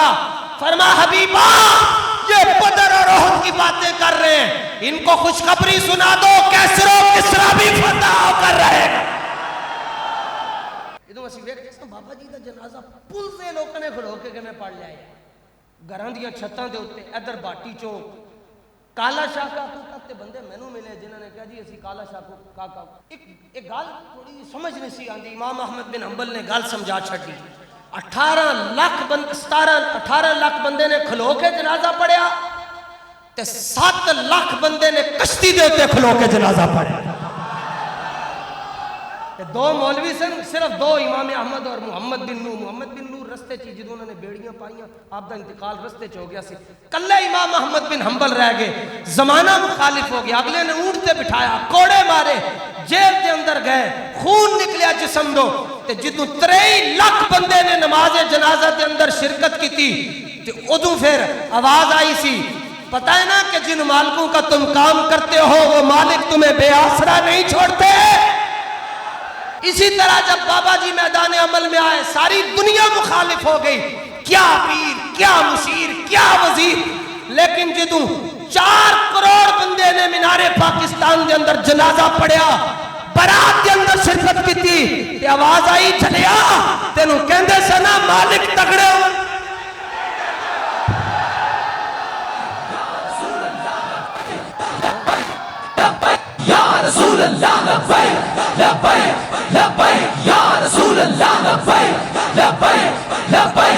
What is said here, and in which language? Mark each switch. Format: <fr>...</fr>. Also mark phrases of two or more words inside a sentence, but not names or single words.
<ur>فرما حبیبا یہ بدر اور احد کی باتیں کر رہے ہیں، ان کو خوشخبری سنا دو کیسر و کسرا بھی فتح ہو کر رہے گا. بابا جی کا جنازہ پل سے لوگوں نے کھلو کے میں پڑھ لیا.</ur> <pa>گھراں دیاں چھتاں دے اوتے ادھر باٹی چوک کالا شاہ کاکو تک بندے مینوں ملے جنہوں نے کہا جی اسی کالا شاہ کاکا. ایک گل تھوڑی سمجھ نہیں سی آندی. امام احمد بن حنبل نے گل سمجھا چھڈی. 18 لاکھ بندے نے کھلو کے جنازہ پڑھیا تے 7 لاکھ بندے نے کشتی دے اوتے کھلو کے جنازہ پڑھیا. دو مولوی سن، صرف 2 امام احمد اور محمد بن نور. محمد بن نور رستے چی جدوں انہوں نے بیڑیاں پائیاں آپ دا انتقال رستے چ ہو گیا سی. کلے امام احمد بن حنبل رہ گئے. زمانہ مخالف ہو گیا، اگلے نے اونٹ تے بٹھایا، کوڑے مارے، جیل دے اندر گئے، خون نکلیا جسم دو. تے جدوں 23 لاکھ بندے نے نماز جنازہ دے اندر</pa> <ur>شرکت کی تھی</ur> <pa>تے ادوں پھر آواز آئی سی،</pa> <ur>پتہ ہے نا کہ جن مالکوں کا تم کام کرتے ہو وہ مالک تمہیں بے آسرا نہیں چھوڑتے. اسی طرح جب بابا جی میدان عمل میں آئے ساری دنیا مخالف ہو گئی، کیا پیر، کیا مشیر، کیا وزیر.</ur> <pa>لیکن جدوں 4 کروڑ بندے نے مینار پاکستان دے اندر جنازہ پڑھیا، برات دے اندر</pa> <ur>شرکت کی تھی،</ur> <pa>تے آواز آئی چلیا تینوں کہندے سنا مالک تگڑے ہو.</pa> <ar>یا رسول اللہ لبیک لبیک لبیک یا رسول اللہ لبیک لبیک لبیک.</ar>